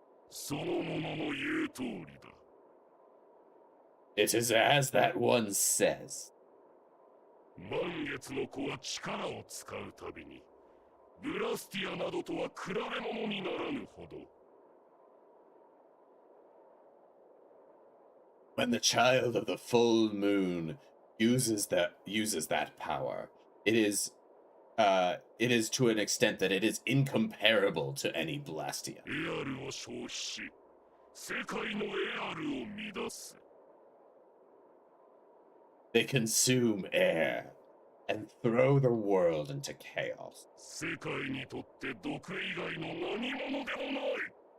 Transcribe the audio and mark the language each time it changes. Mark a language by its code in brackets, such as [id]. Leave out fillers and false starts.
[ja] そのものの言う通りだ。 [en] It is as that one says. [ja] 満月の子は力を使うたびにブラスティアなどとは比べ物にならぬほど。 [en] When the child of the full moon uses that power, it is to an extent that it is incomparable to any Blastia. [ja] エアルを消費し、世界のエアルを乱す。 [en] They consume air and throw the world into chaos. [ja] 世界にとって毒以外の何者でもない。